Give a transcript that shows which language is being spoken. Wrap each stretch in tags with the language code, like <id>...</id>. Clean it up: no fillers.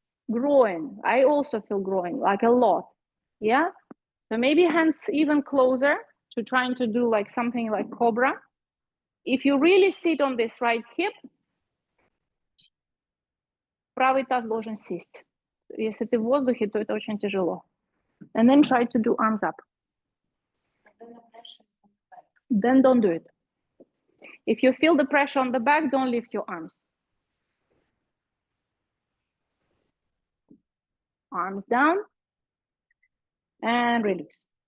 <en>Groin. I also feel groin, like a lot. Yeah? So maybe hands even closer to trying to do like something like cobra. If you really sit on this right hip,</en> <ru>правый таз должен сесть. Если ты в воздухе, то это очень тяжело.</ru> <en>And then try to do arms up. Then don't do it. If you feel the pressure on the back, don't lift your arms. Arms down and release.</en>